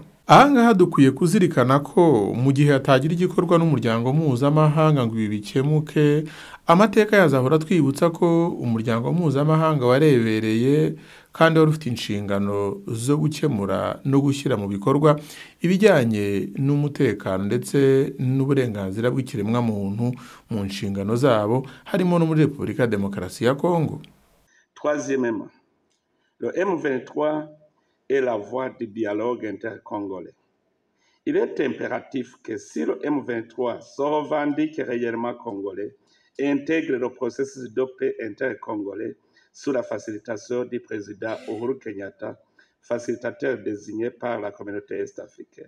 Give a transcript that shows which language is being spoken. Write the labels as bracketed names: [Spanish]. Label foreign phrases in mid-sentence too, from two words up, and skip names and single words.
[Kinyarwanda] Ahangaha dukwiye kuzirikana ko mu gihe hatagira igikorwa n'umuryango mpuzamahanga ngo ibi bikemuke, amateka yazahora twibutsa ko umuryango mpuzamahanga warebereye kandi wari ufite inshingano zo gukemura no gushyira mu bikorwa ibijyanye n'umutekano ndetse n'uburenganzira bw'ikiremwamuntu mu nshingano zabo, harimo no muri Repubulika ya Demokarasi ya Kongo. [French] Troisièmement, le M23 est la voie du dialogue intercongolais. Il est impératif que si le M23 se revendique réellement congolais et intègre le processus de paix intercongolais sous la facilitation du président Uhuru Kenyatta, facilitateur désigné par la communauté est-africaine.